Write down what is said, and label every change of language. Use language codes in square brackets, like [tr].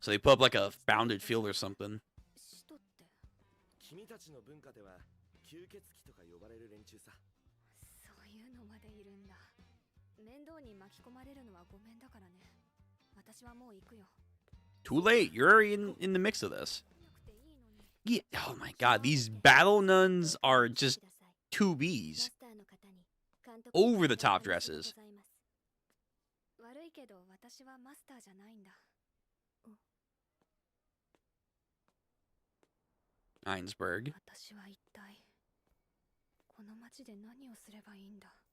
[en] So they put up like a bounded field or something. [ja] 使徒って。君たちの文化では吸血鬼とか呼ばれる連中さ。そういうのまでいるんだ。面倒に巻き込まれるのはごめんだからね。私はもう行くよ。 [en] Too late. You're already in the mix of this. Yeah. Oh my god, these battle nuns are just 2Bs. Over the top dresses. [ja] 悪いけど私はマスターじゃないんだ。 Einsberg. 私は一体この町で何をすればいいんだ。